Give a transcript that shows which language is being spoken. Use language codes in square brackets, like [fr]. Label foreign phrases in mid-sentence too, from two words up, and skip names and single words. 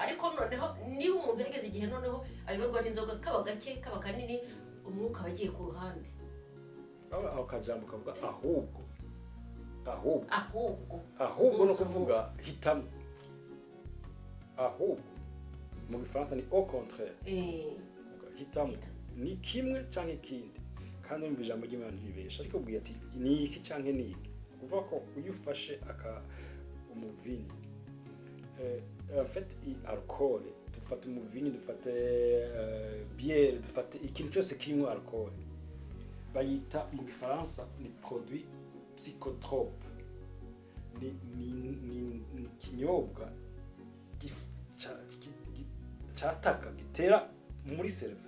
[rn] Ariko noneho niba umuntu yageze igihe noneho ayoborwa n'inzoga, kaba gake kaba kanini, umwuka wagiye ku ruhande. Aho kajambo kavuga ahubwo no kuvuga hitamo. Ahubwo mu Gifaransa ni [fr] au contraire. [rn] Hitamo ni kimwe cyangwa ikindi, kandi mu ijambo ry'Imana ntibesha, ariko ubwiye ati ni iki cyangwa ni iki. Kuvuga ko uyu ufashe umuvini, [fr] en fait alcool, [rn] dufate umuvini, dufate bière, dufate ikintu cyose kirimo alcool, bayita mu Gifaransa ni [fr] produit psychotrope. [rn] Ni kinyobwa cyataka gitera muri cerveau.